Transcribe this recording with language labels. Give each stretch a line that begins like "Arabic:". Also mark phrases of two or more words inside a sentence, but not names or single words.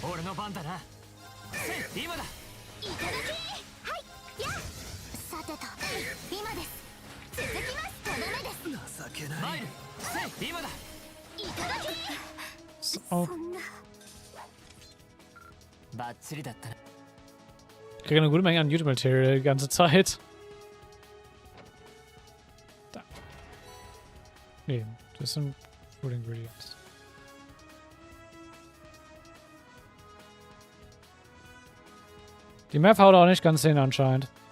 Japanese: 俺の番だな。今だ。いただき。はいやさてと今です。続きます。とどめです。情けない。マイル今だ。いただき。
German: So.
Japanese: そんなバッチリだったな。
German: Ich kriege eine gute Menge an YouTube-Material die ganze Zeit. Da. Nee, das sind
English: Food Ingredients.
German: Die Map haut auch nicht ganz hin anscheinend.